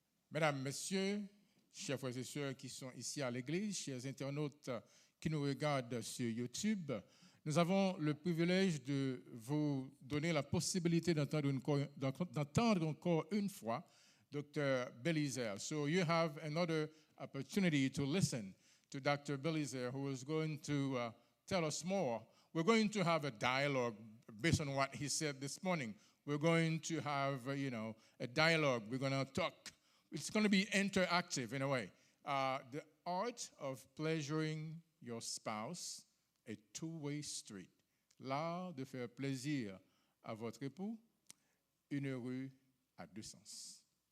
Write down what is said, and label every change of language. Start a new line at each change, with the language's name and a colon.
French: Mesdames, Messieurs, chers frères et sœurs qui sont ici à l'église, chers internautes qui nous regardent sur YouTube, nous avons le privilège de vous donner la possibilité d'entendre encore une fois Dr. Belizaire.
English: So you have another opportunity to listen to Dr. Belizaire, who is going to tell us more. We're going to have a dialogue based on what he said this morning. We're going to have, a dialogue. We're going to talk. It's going to be interactive in a way. The art of pleasuring your spouse, a two-way street.
French: L'art de faire plaisir à votre époux, une rue à deux sens.